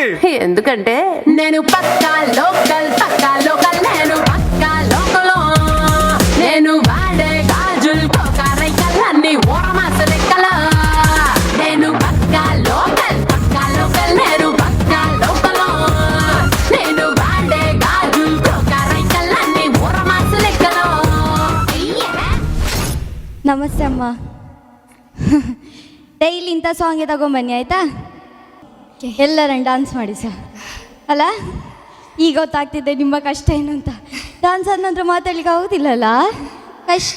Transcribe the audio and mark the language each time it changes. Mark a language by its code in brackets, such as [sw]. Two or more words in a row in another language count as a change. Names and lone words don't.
[te] ఎందుకంటే నేను పక్కా లోకల్ నేను పక్కా లోకల్ నేను వాడే గాజుల్ కోకారైకల్లన్నీ ఓరమాస లెక్కల నేను పక్కా లోకల్ నేను పక్కా లోకల్ నేను వాడే గాజుల్ కోకారైకల్లన్నీ ఓరమాస లెక్కల [kn] ನಮಸ್ತೆ ಅಮ್ಮ. ಡೈಲಿ ಇಂಥ ಸಾಂಗೇ ತಗೊಂಬನ್ನಿ ಆಯಿತಾ? ಎಲ್ಲರನ್ನು ಡಾನ್ಸ್ ಮಾಡಿ ಸರ್ ಅಲ್ಲ. ಈಗ ಗೊತ್ತಾಗ್ತಿದ್ದೆ ನಿಮ್ಮ ಕಷ್ಟ ಏನು ಅಂತ. ಡಾನ್ಸ್ ಆದ ನಂತರ ಮಾತಾಡ್ಲಿಕ್ಕೆ ಆಗೋದಿಲ್ಲಲ್ಲ, ಕಷ್ಟ.